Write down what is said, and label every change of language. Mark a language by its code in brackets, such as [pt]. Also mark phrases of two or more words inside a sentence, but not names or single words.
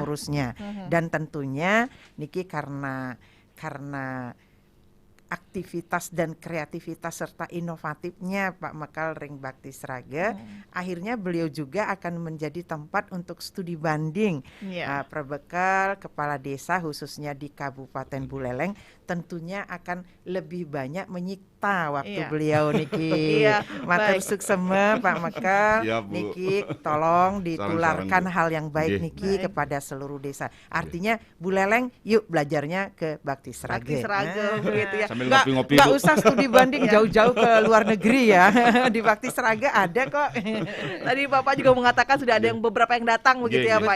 [id] ngurusnya. Dan tentunya Niki karena aktivitas dan kreativitas serta inovatifnya Pak Mekel Ring Bakti Seraga, akhirnya beliau juga akan menjadi tempat untuk studi banding. Iya. Perbekal kepala desa khususnya di Kabupaten Buleleng tentunya akan lebih banyak menyikta waktu Iya. beliau Niki. Iya, Matur baik. suksema Pak Mekel. Siap, Bu. Niki tolong ditularkan Bu. hal yang baik Nggih. Niki Baik. kepada seluruh desa. Artinya Buleleng yuk belajarnya ke Bakti Seraga. Bakti Seraga begitu ya. Sambil Nggak ngopi-ngopi, nggak Bu. usah studi banding jauh-jauh ke luar negeri ya. Di Bakti Seraga ada kok. Tadi Bapak juga mengatakan sudah ada yang beberapa yang datang begitu ya